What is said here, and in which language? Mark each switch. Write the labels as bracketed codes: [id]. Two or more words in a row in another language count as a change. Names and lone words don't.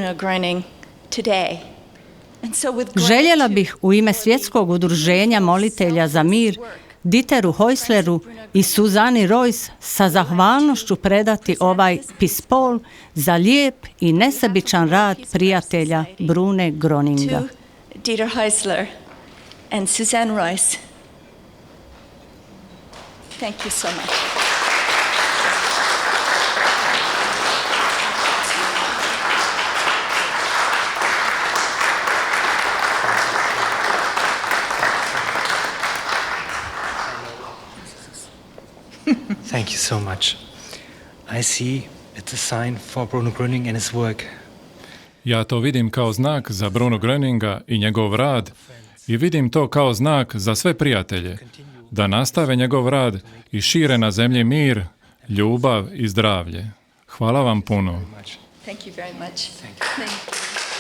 [hr] Željela bih u ime Svjetskog udruženja molitelja za mir Dieteru Häusleru i Suzani Royce sa zahvalnošću predati ovaj [en] Peace Paul [hr] za lijep i nesebičan rad prijatelja Brune Groeninga. [en] Dieter Häusler and Suzanne Royce. Thank you so much. Thank you so much. I see it's a sign for Bruno Gröning and his work. [hr] Ja to vidim kao znak za Bruno Groeninga i njegov rad i vidim to kao znak za sve prijatelje, da nastave njegov rad i šire na zemlji mir, ljubav i zdravlje. Hvala vam puno. [en] Thank you very much. Thank you.